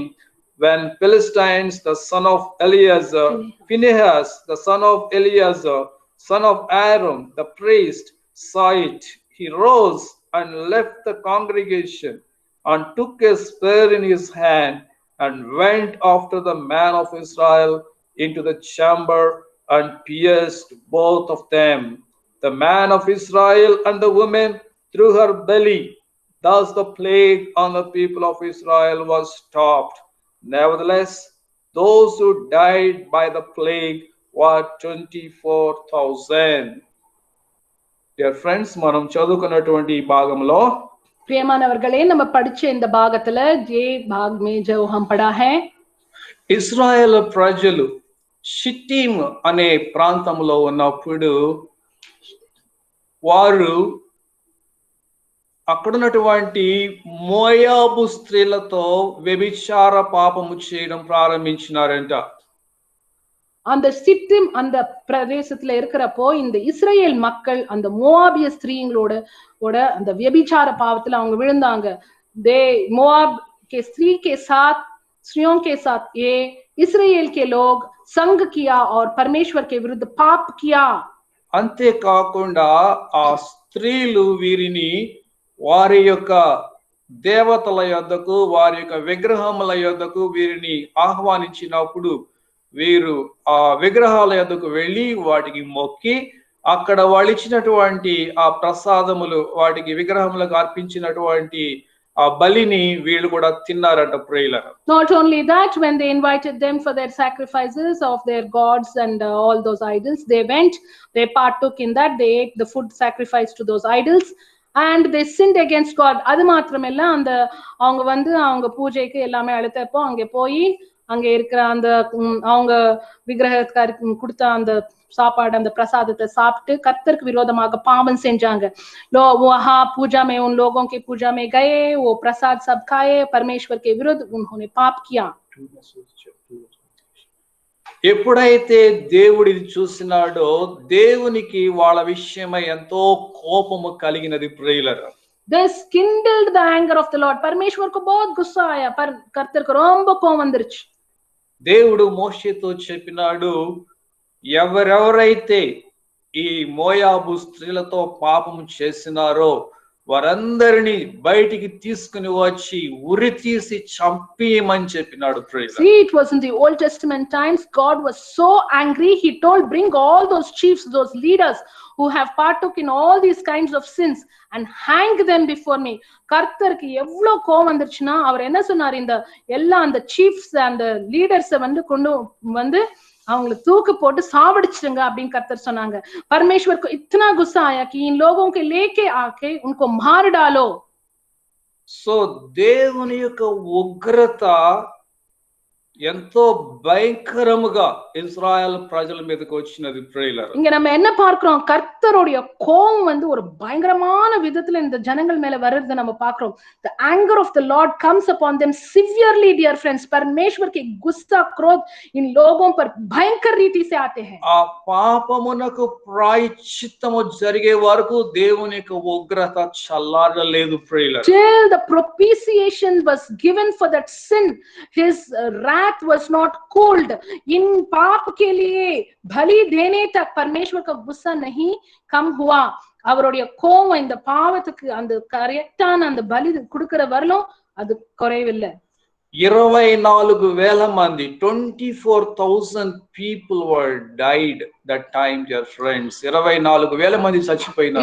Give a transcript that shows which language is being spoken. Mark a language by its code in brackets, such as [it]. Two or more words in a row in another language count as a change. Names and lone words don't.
[en] When Philistines, the son of Eleazar, Phinehas, the son of Eleazar, son of Aaron, the priest, saw it, he rose and left the congregation and took a spear in his hand and went after the man of Israel into the chamber and pierced both of them, the man of Israel and the woman, through her belly. Thus the plague on the people of Israel was stopped. Nevertheless, those who died by the plague were 24,000. Dear friends, [te] మనం చదువుకున్నటువంటి ఈ భాగంలో [ta] பிரியமானவர்களே நம்ம படிச்ச இந்த பாகத்துல [hi] ये भाग में जो हम पढ़ा है [te] ఇశ్రాయేల్ ప్రజలు షిట్టీమ్ అనే ప్రాంతంలో ఉన్నప్పుడు వారు అక్కడున్నటువంటి మోయాబు స్త్రీలతో వ్యభిచార పాపము చేయడం ప్రారంభించినారంట. [ta] அந்த சிட்டிம் அந்த பிரதேசத்துல இருக்கிறப்போ இந்த இஸ்ரேல் மக்கள் அந்த மோவாபிய ஸ்திரீங்களோட அந்த व्यभिचार பாவத்துல அவங்க விழுந்தாங்க. [hi] दे मोआब के स्त्री के साथ स्त्रियों के साथ ये इस्राएल के लोग संग किया और परमेश्वर के विरुद्ध पाप किया. [te] అంతేకాకుండా ఆ స్త్రీలు వీరిని వారి యొక్క దేవతల యొద్దకు వారి యొక్క విగ్రహముల యొద్దకు వీరిని ఆహ్వానించినప్పుడు వీరు ఆ విగ్రహాల యొద్దకు వెళ్ళి వాటికి మొక్కి అక్కడ వాళ్ళు ఇచ్చినటువంటి ఆ ప్రసాదములు వాటికి విగ్రహములకు అర్పించినటువంటి ఆ బలిని వీళ్ళు కూడా తిన్నారంట ప్రియులారా. [en] Not only that, when they invited them for their sacrifices of their gods and all those idols, they went, they partook in that, they ate the food sacrificed to those idols and they sinned against God. [ta] அது மாத்திரமல்ல அந்த அவங்க வந்து அவங்க பூஜைக்கு எல்லாமே அழைத்தப்போ அங்கே போய் அங்க இருக்கிற அந்த அவங்க விக்கிரகத்துக்கு கொடுத்த அந்த சாப்பாடு அந்த பிரசாதத்தை சாப்பிட்டு கர்த்தருக்கு விரோதமாக பாவம் செஞ்சாங்க. [hi] वहां पूजा में उन लोगों के पूजा में गए, वो प्रसाद सब खाए, परमेश्वर के विरुद्ध उन्होंने पाप किया. [te] ఎప్పుడైతే దేవుడిని చూసినాడో దేవునికి వాళ్ళ విషయమై ఎంతో కోపము కలిగినది ప్రియులారా. [en] This kindled the anger of the Lord. [hi] परमेश्वर को बहुत गुस्सा आया, पर कर्तर को [ta] ரொம்ப கோபம் வந்துருச்சு. [te] దేవుడు మోషేతో చెప్పినాడు, ఎవరెవరైతే ఈ మోయాబు స్త్రీలతో పాపము చేసినారో వారందరిని బయటికి తీసుకుని వచ్చి ఉరి తీసి చంపేయమని చెప్పినాడు. [en] See, it was in the Old Testament times. God was so angry, he told, bring all those chiefs, those leaders who have partook in all these kinds of sins and hang them before me. [ta] கர்த்தருக்கு எவ்வளவு கோபம் வந்துருச்சுன்னா அவர் என்ன சொன்னார், இந்த எல்லா அந்த [en] chiefs and the leaders [ta] வந்து கொண்டு வந்து அவங்களை தூக்கு போட்டு சாவடிச்சிருங்க அப்படின்னு கர்த்தர் சொன்னாங்க. [hi] परमेश्वर को इतना गुस्सा आया कि इन लोगों के लेके आके उनको मार डालो. [te] సో దేవుని యొక్క ఉగ్రత ఎంతో భయంకరముగా ఇజ్రాయెల్ ప్రజల మీదకి వచ్చినది ప్రియులారా. [ta] இங்க நம்ம என்ன பார்க்கிறோம், கர்த்தருடைய கோபம் வந்து ஒரு பயங்கரமான விதத்துல இந்த ஜனங்கள் மேல வருது நம்ம பார்க்கிறோம். [en] The anger of the Lord comes upon them severely, dear friends. [hi] परमेश्वर के गुस्सा क्रोध इन लोगों पर भयंकर रीति से आते हैं. [te] ఆ పాపమునకు ప్రాయశ్చిత్తము జరిగే వరకు దేవుని యొక్క ఉగ్రత చల్లారలేదు ప్రియులారా. [en] Till the propitiation was given for that sin, his wrath was not cooled. [hi] इन पाप के लिए बलि देने तक परमेश्वर का गुस्सा नहीं कम हुआ. [ta] அவருடைய கோபம் இந்த பாவத்துக்கு அந்த கரெக்டான அந்த பலி கொடுக்கிற வரலும் அது குறைவில்லை. [en] 24,000 మంది 24,000 people were died that time, dear friends. [te] 24,000 మంది చచ్చిపోయినారు.